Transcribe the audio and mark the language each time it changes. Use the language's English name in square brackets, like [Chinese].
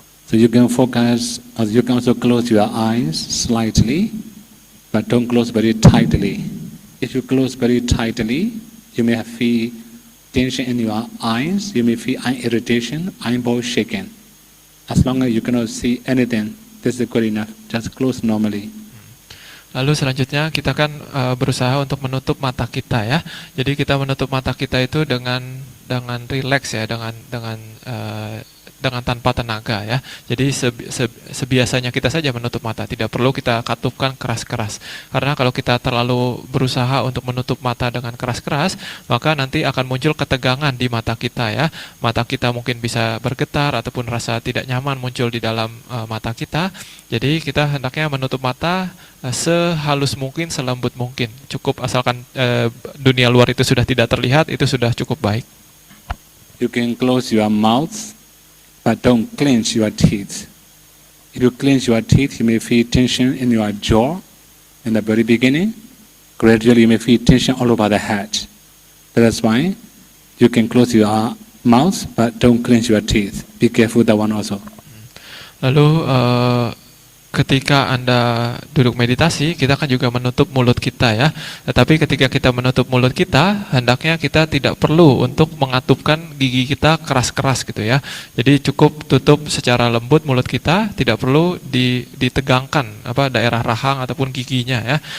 [English] So you can focus, or you can also close your eyes slightly, but don't close very tightly. If you close very tightly, you may feel tension in your eyes, you may feel eye irritation, eyeball shaking. As long as you cannot see anything, this is good enough. Just close normally. [Indonesian] Lalu selanjutnya kita kan berusaha untuk menutup mata kita ya. Jadi kita menutup mata kita itu dengan rileks ya, dengan dengan tanpa tenaga ya. Jadi sebiasanya kita saja menutup mata, tidak perlu kita katupkan keras-keras. Karena kalau kita terlalu berusaha untuk menutup mata dengan keras-keras, maka nanti akan muncul ketegangan di mata kita ya. Mata kita mungkin bisa bergetar ataupun rasa tidak nyaman muncul di dalam mata kita. Jadi kita hendaknya menutup mata sehalus mungkin, selembut mungkin. Cukup asalkan dunia luar itu sudah tidak terlihat, itu sudah cukup baik. [English] You can close your mouth, but don't clench your teeth. If you clench your teeth, you may feel tension in your jaw in the very beginning. Gradually, you may feel tension all over the head. That's why you can close your mouth, but don't clench your teeth. Be careful that one also. [Indonesian] Lalu ketika Anda duduk meditasi, kita kan juga menutup mulut kita ya. Tetapi ketika kita menutup mulut kita, hendaknya kita tidak perlu untuk mengatupkan gigi kita keras-keras gitu ya. Jadi cukup tutup secara lembut mulut kita, tidak perlu ditegangkan daerah rahang ataupun giginya ya.